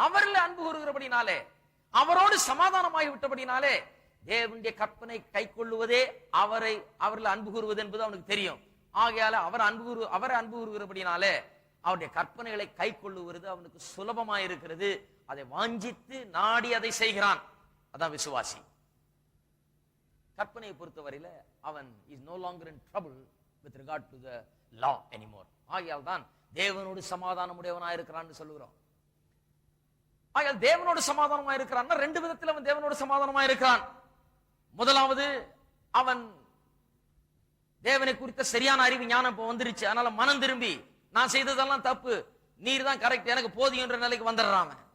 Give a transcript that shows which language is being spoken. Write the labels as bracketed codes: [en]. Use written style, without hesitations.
[ta] அவரில் அன்பு கூறுகிறபடினாலே, அவரோடு சமாதானமாகி விட்டபடினாலே, தேவனுடைய கற்பனை கை கொள்ளுவதே அவரில் அன்பு கூறுவது என்பது அவனுக்கு தெரியும். ஆகையால அவரை அன்பு கூறுகிறபடினாலே அவருடைய கற்பனைகளை கை கொள்ளுவது அவனுக்கு சுலபமாயிருக்கிறது. அதை வாஞ்சித்து நாடி அதை செய்கிறான். அதான் விசுவாசி. கற்பனையை பொறுத்தவரையில அவன் [en] is no longer in trouble with regard to the law anymore. [ta] ஆகையால் தான் தேவனோடு சமாதானம் உடையவனாய் இருக்கிறான்னு சொல்லுகிறோம். ஆகையால் தேவனோடு சமாதானமாய் இருக்கிறான். 2 விதத்தில் அவன் தேவனோடு சமாதானமாய் இருக்கிறான். முதலாவது, அவன் தேவனை குறித்த சரியான அறிவு ஞானம் இப்ப வந்துருச்சு. அதனால மனம் திரும்பி நான் செய்ததெல்லாம் தப்பு, நீர் தான் கரெக்ட், எனக்கு போதும் என்ற நிலைக்கு வந்துடுறான்.